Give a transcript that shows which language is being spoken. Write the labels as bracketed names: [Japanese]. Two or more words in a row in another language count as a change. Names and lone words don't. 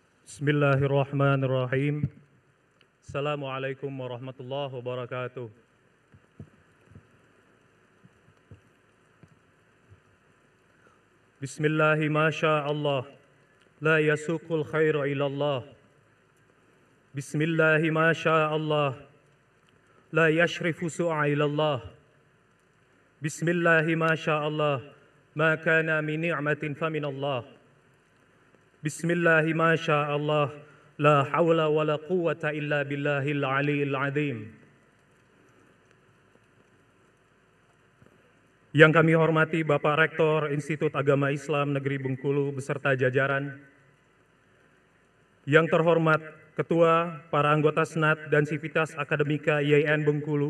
[Arabic] بسم الله الرحمن الرحيم السلام عليكم ورحمة الله وبركاته. بسم الله ما شاء الله لا يسوق الخير إلا الله. بسم الله ما شاء الله لا يصرف السوء إلا الله. بسم الله ما شاء الله ما كان من نعمة فمن الله. بسم الله ما شاء الله لا حول ولا قوة إلا بالله العلي العظيم. [Indonesian] Yang kami hormati Bapak Rektor Institut Agama Islam Negeri Bengkulu beserta jajaran. Yang terhormat Ketua, para anggota Senat dan Sivitas Akademika IAIN Bengkulu.